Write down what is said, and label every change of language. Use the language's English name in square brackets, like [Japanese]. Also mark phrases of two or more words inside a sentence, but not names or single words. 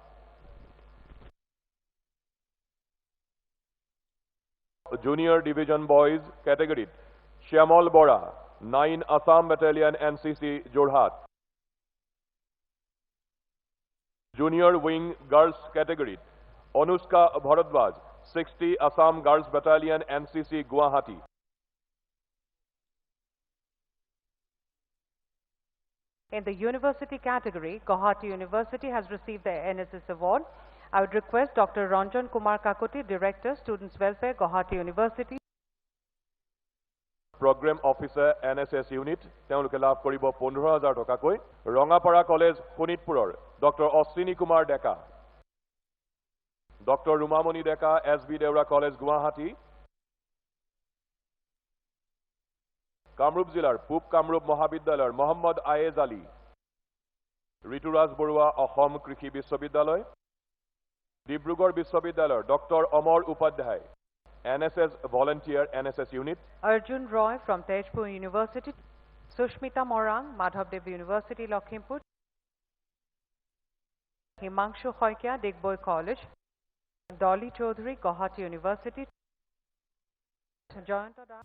[English] Junior Division Boys category, Shyamal Bora, 9 Assam Battalion, NCC Jorhat. Junior Wing Girls category, Anushka Bharadwaj, 60 Assam Girls Battalion, NCC Guwahati. In the university category, Guwahati University has received the NSS award. I would request Dr. Ranjan Kumar Kakoti, Director, Students Welfare, Guwahati University. Program Officer, NSS Unit, [Assamese] তেওঁলোকে লাভ কৰিব 15,000 টকাকৈ। ৰঙাপাৰা কলেজ শোণিতপুৰৰ ডক্টৰ অশ্বিনী কুমাৰ ডেকা, ডক্টৰ ৰুমামণি ডেকা, SB দেউৰা কলেজ গুৱাহাটী। কামৰূপ জিলাৰ পূব কামৰূপ মহাবিদ্যালয়ৰ মহম্মদ আয়েজ আলী, ঋতুৰাজ বৰুৱা অসম কৃষি বিশ্ববিদ্যালয়। ডিব্ৰুগড় বিশ্ববিদ্যালয়ৰ ডক্টৰ অমৰ উপাধ্যায়, [English] NSS Volunteer, NSS Unit. Arjun Roy from Tejpur University. Sushmita Morang, Madhavdev University, Lakhimpur. Himanshu Khoikia, Digboy College. Dolly Chaudhary, Guwahati University. Jayanta Das.